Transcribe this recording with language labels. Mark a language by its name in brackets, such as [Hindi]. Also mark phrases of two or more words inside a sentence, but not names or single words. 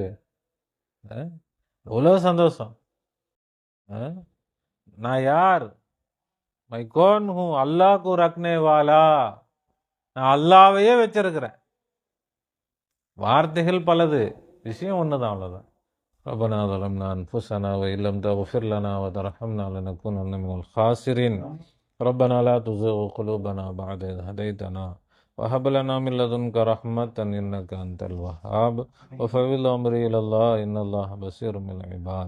[Tamil] எவ்வளோ சந்தோஷம். நான் யார்? [Urdu] میں کون ہوں اللہ کو رکھنے والا. [Tamil] நான் அல்லாவையே வச்சிருக்கிறேன். வார்த்தைகள் பலது, விஷயம் ஒன்று தான், அவ்வளோதான். [Arabic] ربنا ظلمنا أنفسنا وإن لم تغفر لنا وترحمنا لنكونن من الخاسرين. ربنا لا تزغ قلوبنا بعد إذ هديتنا وهب لنا من لدنك رحمة إنك أنت الوهاب. وفوض أمري إلى الله إن الله بصير بالعباد.